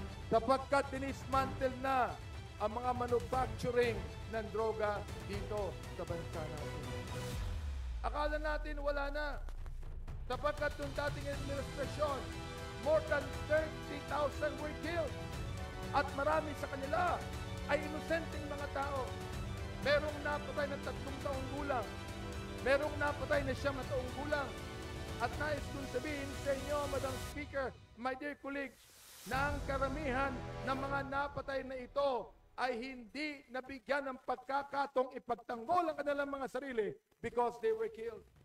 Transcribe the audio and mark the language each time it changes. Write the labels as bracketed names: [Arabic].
[Filipino] Sapagkat dinismantle na ang mga manufacturing ng droga dito sa bansa natin. Akala natin wala na. Sapagkat yung dating administrasyon, [English] more than 30,000 were killed. [Filipino] At marami sa kanila ay inosenteng mga tao. Merong napatay ng 3 taong gulang. Merong napatay na 9 taong gulang. At nais kong sabihin sa inyo, [English] Madam Speaker, my dear colleagues, [Filipino] na ang karamihan ng mga napatay na ito ay hindi nabigyan ng pagkakatong ipagtanggol ang kanilang mga sarili [English] because they were killed.